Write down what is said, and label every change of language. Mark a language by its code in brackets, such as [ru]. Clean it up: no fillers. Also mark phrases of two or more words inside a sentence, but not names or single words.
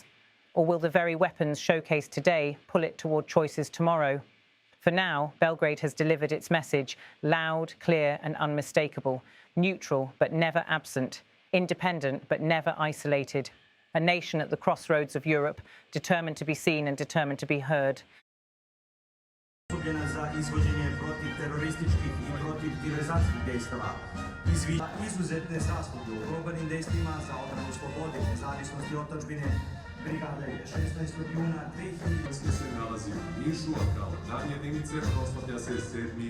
[en] Or will the very weapons showcased today pull it toward choices tomorrow? For now, Belgrade has delivered its message: loud, clear, and unmistakable, neutral but never absent, independent but never isolated. A nation at the crossroads of Europe, determined to be seen and determined to be heard. [sr] Za izvođenje protiv terorističkih i protiv diverzacijskih dejstava. Izuzetne zasluge u borbenim dejstvima za odbranu slobode, nezavisnosti i otadžbine brigade 16. juna 2000. Se nalazi u Nišu, a kao dan jedinice proslavlja se 7.